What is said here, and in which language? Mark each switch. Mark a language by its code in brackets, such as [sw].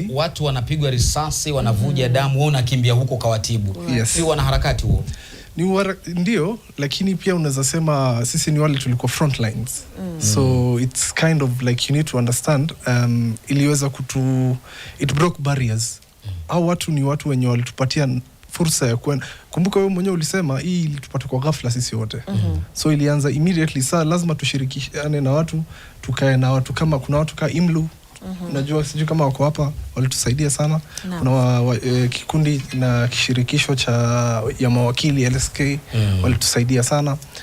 [sw] watu wanapigwa risasi, wanavuja damu, wewe unakimbia huko kawatibu. Si wanaharakati huo? Ndio, lakini pia unaweza sema sisi ni wale tulikuwa front lines. [en] So it's kind of like you need to understand [sw] iliweza [en] it broke barriers. [sw] Au watu ni watu wenye walitupatia fursa ya kwenda. Kumbuka wewe mwenyewe ulisema hii ilitupata kwa ghafla sisi wote. So ilianza immediately. Saa lazima tushirikishane na watu, tukae na watu, kama kuna watu kama Imlu, unajua sijui kama wako hapa, walitusaidia sana. Kuna kikundi na kishirikisho ya mawakili LSK walitusaidia sana.